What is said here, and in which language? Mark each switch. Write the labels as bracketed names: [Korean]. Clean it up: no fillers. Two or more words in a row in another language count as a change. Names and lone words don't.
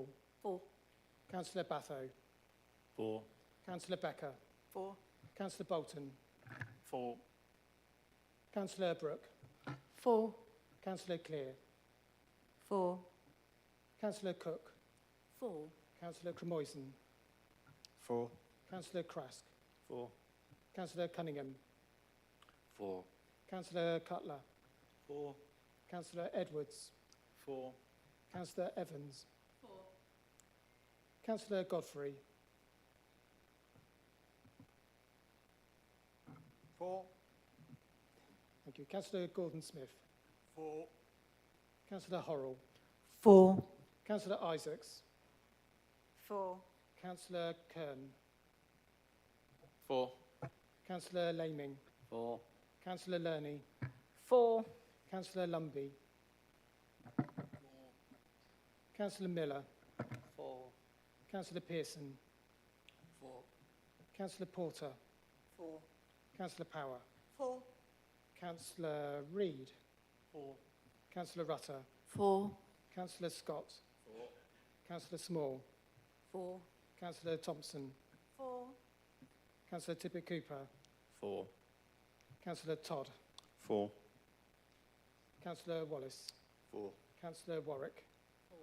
[English] 4. Councillor Batho. 4. Councillor Becker. 4. Councillor Bolton. 4. Councillor Brooke. 4. Councillor Clear. 4. Councillor Cook. 4. Councillor Cremoisen. 4. Councillor Krask. 4. Councillor Cunningham. 4. Councillor Cutler. 4. Councillor Edwards. 4. Councillor Evans. 4. Councillor Godfrey. 4. Thank you. Councillor Gordon-Smith. 4. Councillor Horrell. 4. Councillor Isaacs. 4. Councillor Kern. 4. Councillor Laming. 4. Councillor Lerney. 4. Councillor Lumby. Councillor Miller. 4. Councillor Pearson. 4. Councillor Porter. 4. Councillor Power. 4. Councillor Reid. 4. Councillor Rutter. 4. Councillor Scott. 4. Councillor Small. 4. Councillor Thompson. 4. Councillor Tippett Cooper. 4. Councillor Todd. 4. Councillor Wallace. 4. Councillor Warwick. 4.